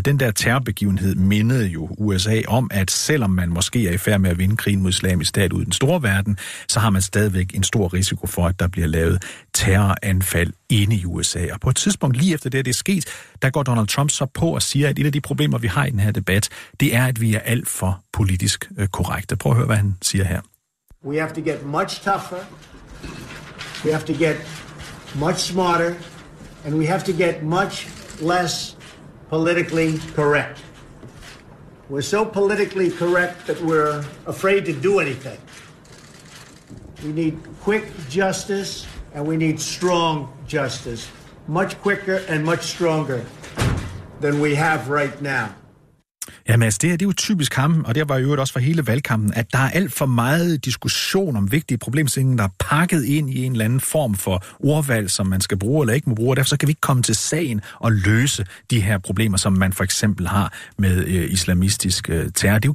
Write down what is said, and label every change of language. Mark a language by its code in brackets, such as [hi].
[da] Den der terrorbegivenhed mindede jo USA om, at selvom man måske er i færd med at vinde krigen mod Islamisk Stat ud i den store verden, så har man stadigvæk en stor risiko for, at der bliver lavet terroranfald inde i USA. Og på et tidspunkt lige efter det er sket, der går Donald Trump så på og siger, at et af de problemer, vi har i den her debat, det er, at vi er alt for politisk korrekte. Prøv at høre, hvad han siger her. [en] We have to get much tougher, we have to get much smarter, and we have to get much less politically correct. We're so politically correct that we're afraid to do anything. We need quick justice, and we need strong justice, much quicker and much stronger than we have right now. [da] Ja, Mads, det her, det er jo typisk ham, og det var jo også for hele valgkampen, at der er alt for meget diskussion om vigtige problemstillinger, der er pakket ind i en eller anden form for ordvalg, som man skal bruge eller ikke må bruge, og derfor så kan vi ikke komme til sagen og løse de her problemer, som man for eksempel har med islamistisk terror.